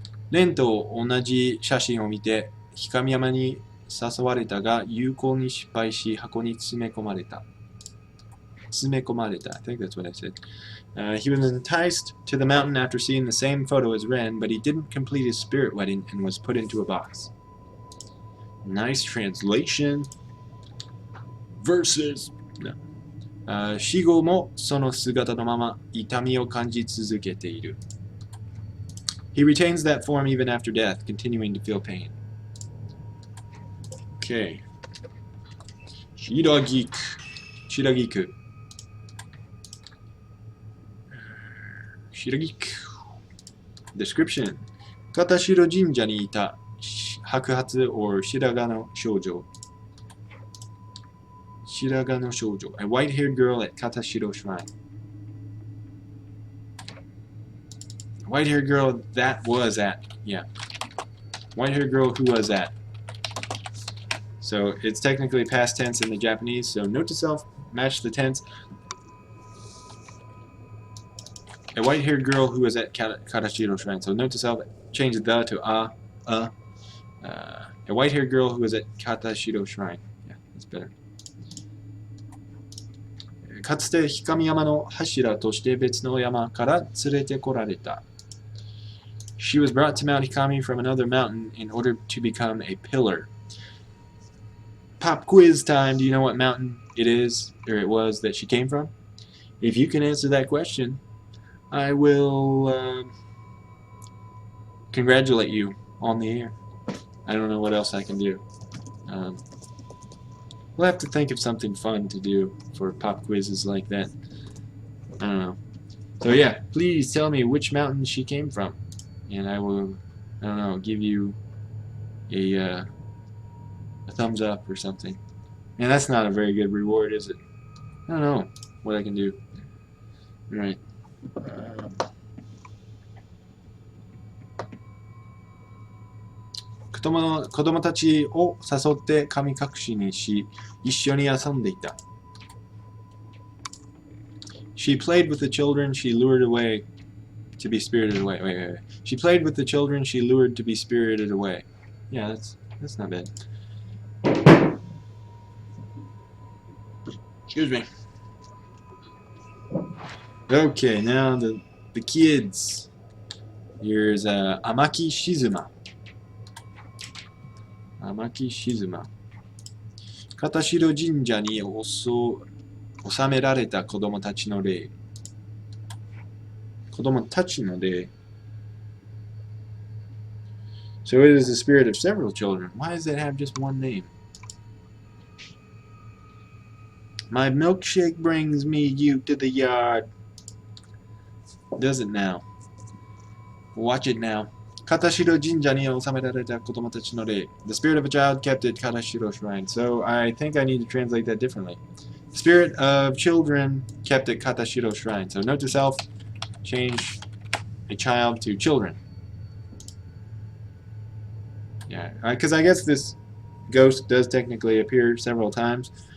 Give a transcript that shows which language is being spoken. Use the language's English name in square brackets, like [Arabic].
[Japanese] レンと同じ写真を見て、光山に誘われたが、有効に失敗し、箱に詰め込まれた。 [English] I think that's what I said. He was enticed to the mountain after seeing the same photo as Ren, but he didn't complete his spirit wedding and was put into a box. Nice translation. Versus. No. [Japanese] 死後もその姿のまま痛みを感じ続けている. [English] He retains that form even after death, continuing to feel pain. Okay. Shiragiku. Shiragiku. Description. [Japanese] 片白神社にいた白髪 or 白髪の少女. 白髪の少女. [English] A white-haired girl at Katashiro Shrine. White-haired girl that was at. Yeah. White-haired girl who was at. So it's technically past tense in the Japanese. So note to self, match the tense. A white-haired girl who was at Katashiro Shrine. So note to self, change the to a. A white-haired girl who was at Katashiro Shrine. Yeah, that's better. [Japanese] かつて氷上山の柱として別の山から連れてこられた。 [English] She was brought to Mount Hikami from another mountain in order to become a pillar. Pop quiz time. Do you know what mountain it is, or it was, that she came from? If you can answer that question, I will congratulate you on the air. I don't know what else I can do. We'll have to think of something fun to do for pop quizzes like that. I don't know. So yeah, please tell me which mountain she came from, and I will, I don't know, give you a thumbs up or something. And that's not a very good reward, is it? I don't know what I can do. All right. [Japanese] 子供たちを誘って神隠しにし、一緒に遊んでいた。 [English] She played with the children she lured away to be spirited away. Wait. She played with the children she lured to be spirited away. Yeah, that's not bad. Excuse me. Okay, now the kids. Here's Amaki Shizuma. Amaki Shizuma. [Japanese] 片白神社に収められた子供たちの霊。子供たちの霊。 [English] So it is the spirit of several children. Why does it have just one name? My milkshake brings me you to the yard. Does it now? Watch it now. [Japanese] 片白神社に収められた子供たちの霊. [English] The spirit of a child kept at Katashiro Shrine. So I think I need to translate that differently. Spirit of children kept at Katashiro Shrine. So note to self, change a child to children. Yeah, because I guess this ghost does technically appear several times.